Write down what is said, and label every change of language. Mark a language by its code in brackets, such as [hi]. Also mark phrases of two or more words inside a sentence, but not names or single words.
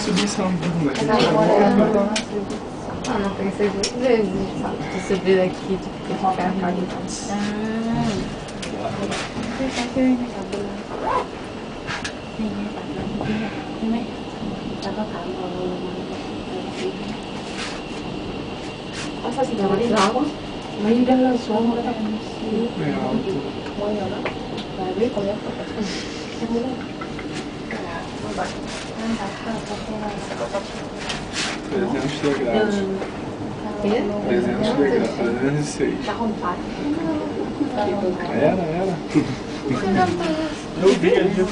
[pt] subir essa bunda aqui. Ah, não pensei duas vezes, sabe? De subir daqui, de ficar ali. [vi] Sao chị nói đi đó? Mấy đứa là xuống rồi đó. Mỗi người đó. Và biết có nhất. [pt] degraus. 300 degraus, 306. Era. Eu vi ali, né?